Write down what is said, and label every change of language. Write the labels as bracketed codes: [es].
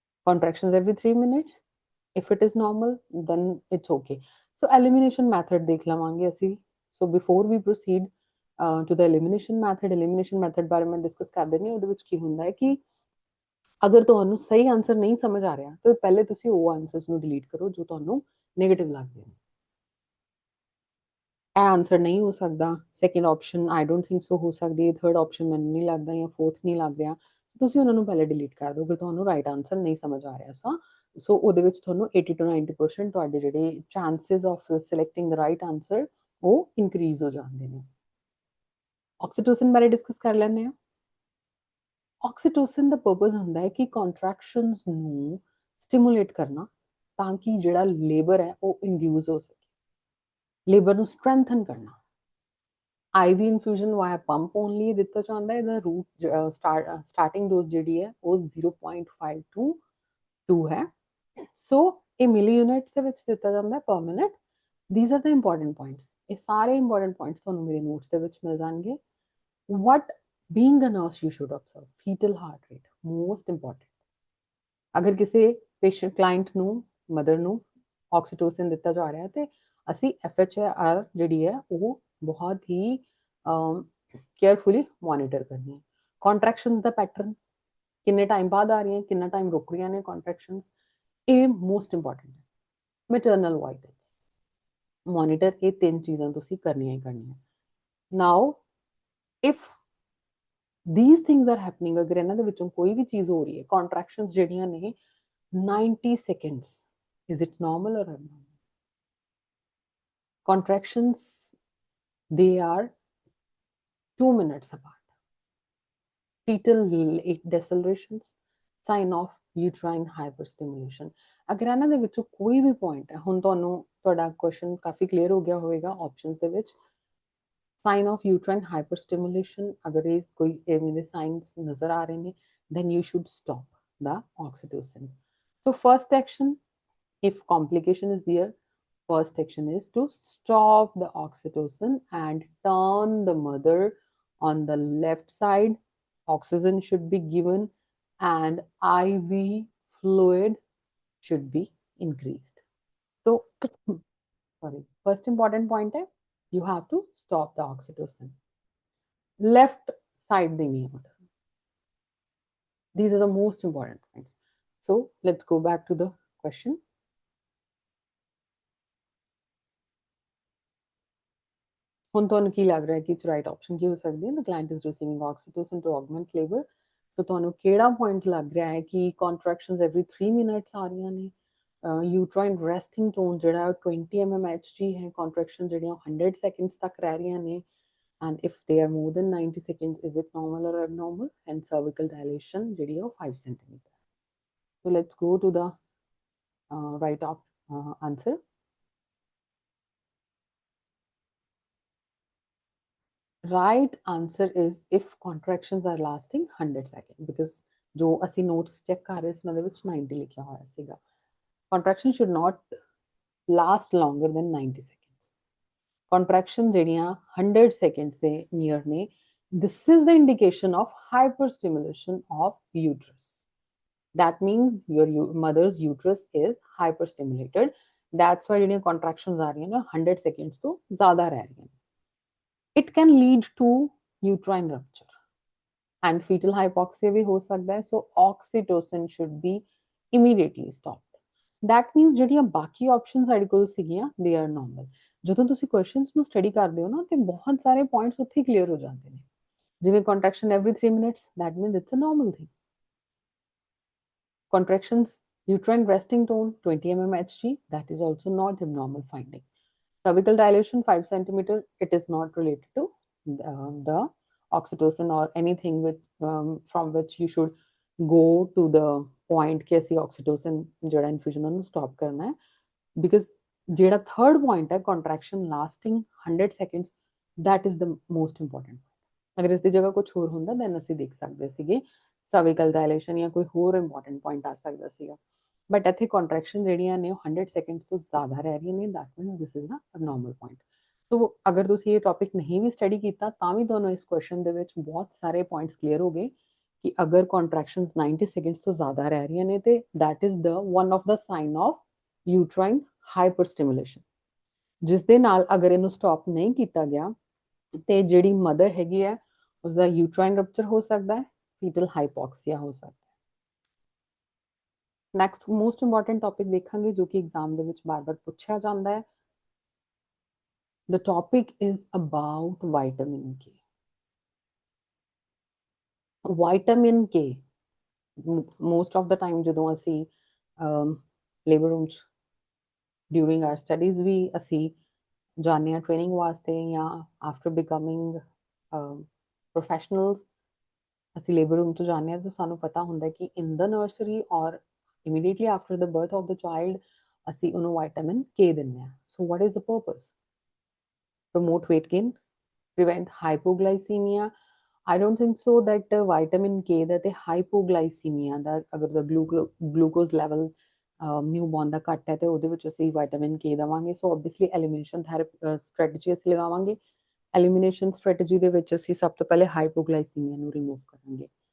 [en] Contractions every 3 minutes. If it is normal, then it's okay. So elimination method [pa] देख लवांगे ਅਸੀਂ. [en] So before we proceed to the elimination method [pa] ਬਾਰੇ ਮੈਂ discuss ਕਰ ਦਿੰਦੀ ਹਾਂ. ਉਹਦੇ ਵਿੱਚ ਕੀ ਹੁੰਦਾ ਹੈ ਕਿ ਅਗਰ ਤੁਹਾਨੂੰ ਸਹੀ ਆਨਸਰ ਨਹੀਂ ਸਮਝ ਆ ਰਿਹਾ ਤਾਂ ਪਹਿਲੇ ਤੁਸੀਂ ਉਹ ਆਨਸਰਸ ਨੂੰ ਡਿਲੀਟ ਕਰੋ ਜੋ ਤੁਹਾਨੂੰ ਨੈਗੇਟਿਵ ਲੱਗਦੇ ਨੇ। ਇਹ ਆਨਸਰ ਨਹੀਂ ਹੋ ਸਕਦਾ, second option [en] I don't think so [pa] ਹੋ ਸਕਦੀ, ਥਰਡ ਆਪਸ਼ਨ ਮੈਨੂੰ ਨਹੀਂ ਲੱਗਦਾ ਜਾਂ ਫੋਰਥ ਨਹੀਂ ਲੱਗ ਰਿਹਾ, ਤੁਸੀਂ ਉਹਨਾਂ ਨੂੰ ਪਹਿਲੇ ਡਿਲੀਟ ਕਰ ਦਿਓ ਅਗਰ ਤੁਹਾਨੂੰ ਰਾਈਟ ਆਨਸਰ ਨਹੀਂ ਸਮਝ ਆ ਰਿਹਾ ਸੋ ਉਹਦੇ ਵਿੱਚ ਤੁਹਾਨੂੰ 80 to 90% ਤੁਹਾਡੇ ਜਿਹੜੇ [en] chances of selecting the right answer [pa] ਉਹ ਇਨਕਰੀਜ਼ ਹੋ ਜਾਂਦੇ ਨੇ। ਆਕਸੀਟੋਸਿਨ ਬਾਰੇ ਡਿਸਕਸ ਕਰ ਲੈਂਦੇ ਹਾਂ। ਆਕਸੀਟੋਸਿਨ ਦਾ ਪਰਪਸ ਹੁੰਦਾ ਹੈ ਕਿ ਕੰਟਰੈਕਸ਼ਨਸ ਨੂੰ ਸਟਿਮੂਲੇਟ ਕਰਨਾ ਤਾਂ ਕਿ ਜਿਹੜਾ ਲੇਬਰ ਹੈ ਉਹ ਇੰਡਿਊਸ ਹੋ ਸਕੇ, ਲੇਬਰ ਨੂੰ ਸਟਰੈਂਥਨ ਕਰਨਾ। [en] IV infusion via pump only [pa] ਦਿੱਤਾ ਜਾਂਦਾ ਹੈ। ਇਹਦਾ ਰੂਟ ਸਟਾਰਟਿੰਗ ਡੋਜ਼ ਜਿਹੜੀ ਹੈ ਉਹ 0.5 to 2 ਹੈ। ਸੋ ਇਹ ਮਿਲੀ ਯੂਨਿਟਸ ਦੇ ਵਿੱਚ ਦਿੱਤਾ ਜਾਂਦਾ ਹੈ ਪਰ minute. [en] These are the important points. [pa] ਇਹ ਸਾਰੇ ਇੰਪੋਰਟੈਂਟ ਪੁਆਇੰਟਸ ਤੁਹਾਨੂੰ ਮੇਰੇ ਨੋਟਸ ਦੇ ਵਿੱਚ ਮਿਲ ਜਾਣਗੇ। [en] what being a nurse you should observe fetal heart rate most important। [pa] ਅਗਰ ਕਿਸੇ ਪੇਸ਼ੈਂਟ ਕਲਾਇੰਟ ਨੂੰ ਮਦਰ ਨੂੰ ਆਕਸੀਟੋਸਿਨ ਦਿੱਤਾ ਜਾ ਰਿਹਾ ਤੇ ਅਸੀਂ FHR ਜਿਹੜੀ ਹੈ ਉਹ ਬਹੁਤ ਹੀ ਕੇਅਰਫੁਲੀ ਮੋਨੀਟਰ ਕਰਨੀ ਹੈ। ਕੰਟਰੈਕਸ਼ਨਸ ਦਾ ਪੈਟਰਨ ਕਿੰਨੇ ਟਾਈਮ ਬਾਅਦ ਆ ਰਹੀਆਂ, ਕਿੰਨਾ ਟਾਈਮ ਰੁਕ ਰਹੀਆਂ ਨੇ ਕੰਟਰੈਕਸ਼ਨਸ, ਇਹ ਮੋਸਟ ਇੰਪੋਰਟੈਂਟ ਹੈ। ਮੈਟਰਨਲ ਵਾਈਟਲਸ ਮੋਨੀਟਰ, ਇਹ ਤਿੰਨ ਚੀਜ਼ਾਂ ਤੁਸੀਂ ਕਰਨੀਆਂ ਹੀ ਕਰਨੀਆਂ। [en] now if these things are happening, [pa] ਅਗਰ ਇਹਨਾਂ ਦੇ ਵਿੱਚੋਂ ਕੋਈ ਵੀ ਚੀਜ਼ ਹੋ ਰਹੀ ਹੈ, ਕੰਟਰੈਕਸ਼ਨਸ ਜਿਹੜੀਆਂ ਨੇ 90 seconds, [en] is it normal or abnormal? Contractions, they are 2 minutes apart. Fetal decelerations, sign of uterine hyperstimulation। [pa] ਅਗਰ ਇਹਨਾਂ ਦੇ ਵਿੱਚੋਂ ਕੋਈ ਵੀ ਪੁਆਇੰਟ ਹੈ, ਹੁਣ ਤੁਹਾਨੂੰ ਤੁਹਾਡਾ ਕੁਐਸਚਨ ਕਾਫੀ ਕਲੀਅਰ ਹੋ ਗਿਆ ਹੋਵੇਗਾ ਆਪਸ਼ਨਸ ਦੇ ਵਿੱਚ। [hi] साइन ऑफ यूट्राइन हाइपरस्टिमुलेशन, अगर ये कोई मेरे साइंस नजर आ रहे हैं, [en] then you should stop the oxytocin। So first action, if complication is there, first action is to stop the oxytocin and turn the mother on the left side. Oxygen should be given and IV fluid should be increased। So sorry, first important point है, you have to stop the oxytocin। Left side [hi] देनी है [en] mother। These are the most important points। So let's go back to the question। [pa] ਹੁਣ ਤੁਹਾਨੂੰ ਕੀ ਲੱਗ ਰਿਹਾ ਹੈ ਕਿ right option ਕੀ ਹੋ ਸਕਦੀ ਹੈ? [en] The client is receiving oxytocin to augment labor। तो [pa] ਤੁਹਾਨੂੰ ਕਿਹੜਾ ਪੁਆਇੰਟ ਲੱਗ ਰਿਹਾ ਹੈ ਕਿ [en] contractions every 3 minutes ਆ ਰਹੀਆਂ ਨੇ, [hi] यूट्राइन रेस्टिंग टोन [en] ਜਿਹੜਾ 20 mmHg है, contraction ਜਿਹੜੀਆਂ 100 seconds ਤੱਕ ਰਹਿ ਰਹੀਆਂ ਨੇ, and if they are more than 90 seconds, is it normal or abnormal? And cervical dilation ਜਿਹੜੀ 5 cm। So let's go to the right answer। right answer is if contractions are lasting 100 seconds, because [pa] ਜੋ ਅਸੀਂ notes check ਕਰ ਰਹੇ ਸੀ ਉਹਨਾਂ ਦੇ ਵਿੱਚ 90 ਲਿਖਿਆ ਹੋਇਆ ਸੀਗਾ। [en] Contraction should not last longer than 90 seconds। Contraction ਜਿਹੜੀਆਂ 100 seconds ਦੇ near ਨੇ, this is the indication of hyperstimulation of uterus। That means your mother's uterus is hyperstimulated। That's why [pa] ਜਿਹੜੀਆਂ contractions ਆ ਰਹੀਆਂ ਨੇ 100 seconds ਤੋਂ ਜ਼ਿਆਦਾ ਰਹਿ ਰਹੀਆਂ ਨੇ। [en] It can lead to uterine rupture and fetal hypoxia [pa] ਵੀ ਹੋ ਸਕਦਾ ਹੈ। [en] So oxytocin should be immediately stopped। That means [pa] ਜਿਹੜੀਆਂ ਬਾਕੀ ਆਪਸ਼ਨਸ ਸਾਡੇ ਕੋਲ ਸੀਗੀਆਂ [en] they are normal। [pa] ਜਦੋਂ ਤੁਸੀਂ ਕੁਐਸਚਨਸ ਨੂੰ ਸਟੱਡੀ ਕਰਦੇ ਹੋ ਨਾ ਤੇ ਬਹੁਤ ਸਾਰੇ ਪੁਆਇੰਟਸ ਉੱਥੇ ਕਲੀਅਰ ਹੋ ਜਾਂਦੇ ਨੇ, ਜਿਵੇਂ contraction every 3 minutes, [en] that means it's a normal thing। Contractions uterine resting tone 20 mmHg, that is also not abnormal finding। Cervical dilation 5 cm, it is not related to the oxytocin or anything with from which you should go to the point कि ऐसी oxytocin ਜਿਹੜਾ infusion [pa] ਉਹਨੂੰ stop ਕਰਨਾ ਹੈ। [en] because ਜਿਹੜਾ third point ਹੈ contraction lasting 100 seconds, that is the most important। [pa] ਅਗਰ ਇਸ ਦੀ ਜਗ੍ਹਾ ਕੁਝ ਹੋਰ ਹੁੰਦਾ then ਅਸੀਂ ਦੇਖ ਸਕਦੇ ਸੀਗੇ cervical dilation ਜਾਂ ਕੋਈ ਹੋਰ important point ਆ ਸਕਦਾ ਸੀਗਾ। ਬਟ ਇੱਥੇ ਕੰਟਰੈਕਸ਼ਨ ਜਿਹੜੀਆਂ ਨੇ ਉਹ 100 ਸੈਕਿੰਡਸ ਤੋਂ ਜ਼ਿਆਦਾ ਰਹਿ ਰਹੀਆਂ ਨੇ, [en] That means this is the abnormal point. [pa] ਸੋ ਅਗਰ ਤੁਸੀਂ ਇਹ ਟੌਪਿਕ ਨਹੀਂ ਵੀ ਸਟੱਡੀ ਕੀਤਾ ਤਾਂ ਵੀ ਤੁਹਾਨੂੰ ਇਸ ਕੁਐਸਚਨ ਦੇ ਵਿੱਚ ਬਹੁਤ ਸਾਰੇ ਪੁਆਇੰਟਸ ਕਲੀਅਰ ਹੋ ਗਏ ਕਿ ਅਗਰ ਕੰਟਰੈਕਸ਼ਨਸ 90 ਸੈਕਿੰਡਸ ਤੋਂ ਜ਼ਿਆਦਾ ਰਹਿ ਰਹੀਆਂ ਨੇ ਤੇ [en] that is the one of the sign of uterine hyperstimulation, [pa] ਜਿਸ ਦੇ ਨਾਲ ਅਗਰ ਇਹਨੂੰ ਸਟਾਪ ਨਹੀਂ ਕੀਤਾ ਗਿਆ ਤੇ ਜਿਹੜੀ ਮਦਰ ਹੈਗੀ ਹੈ ਉਸਦਾ ਯੂਟਰਾਈਨ ਰਪਚਰ ਹੋ ਸਕਦਾ ਹੈ, ਫੀਟਲ ਹਾਈਪੋਕਸੀਆ ਹੋ ਸਕਦਾ ਹੈ। ਨੈਕਸਟ ਮੋਸਟ ਇੰਪੋਰਟੈਂਟ ਟੌਪਿਕ ਦੇਖਾਂਗੇ ਜੋ ਕਿ ਐਗਜ਼ਾਮ ਦੇ ਵਿੱਚ ਬਾਰ-ਬਾਰ ਪੁੱਛਿਆ ਜਾਂਦਾ ਹੈ। [en] The topic is about vitamin K. [pa] Vitamin K, most of the time ਜਦੋਂ ਅਸੀਂ ਲੇਬਰ ਰੂਮ 'ਚ ਡਿਊਰਿੰਗ ਆਰ ਸਟੱਡੀਜ਼ ਵੀ ਅਸੀਂ ਜਾਂਦੇ ਹਾਂ ਟ੍ਰੇਨਿੰਗ ਵਾਸਤੇ ਜਾਂ ਆਫਟਰ ਬਿਕਮਿੰਗ ਪ੍ਰੋਫੈਸ਼ਨਲਸ ਅਸੀਂ ਲੇਬਰ ਰੂਮ 'ਚ ਜਾਂਦੇ ਹਾਂ ਤਾਂ ਸਾਨੂੰ ਪਤਾ ਹੁੰਦਾ ਕਿ [en] in the nursery or immediately after the birth of the child [pa] ਅਸੀਂ ਉਹਨੂੰ ਵਿਟਾਮਿਨ ਕੇ ਦਿੰਦੇ ਹਾਂ। [en] So what is the purpose? Promote weight gain, prevent hypoglycemia. I don't think so that [pa] vitamin K ਦਾ ਤੇ hypoglycemia ਦਾ ਅਗਰ ਦਾ glucose level ਨਿਊਬੋਰਨ ਦਾ ਘੱਟ ਹੈ ਤੇ ਉਹਦੇ ਵਿੱਚ ਅਸੀਂ ਵਿਟਾਮਿਨ ਕੇ ਦੇਵਾਂਗੇ। ਸੋ ਆਬਵੀਅਸਲੀ ਐਲੀਮੀਨੇਸ਼ਨ ਸਟ੍ਰੈਟਜੀ ਅਸੀਂ ਲਗਾਵਾਂਗੇ। ਐਲੀਮੀਨੇਸ਼ਨ ਸਟ੍ਰੈਟਜੀ ਦੇ ਵਿੱਚ ਅਸੀਂ ਸਭ ਤੋਂ ਪਹਿਲੇ ਹਾਈਪੋਗਲਾਈਸੀਮੀਆ ਨੂੰ ਰਿਮੂਵ ਕਰਾਂਗੇ।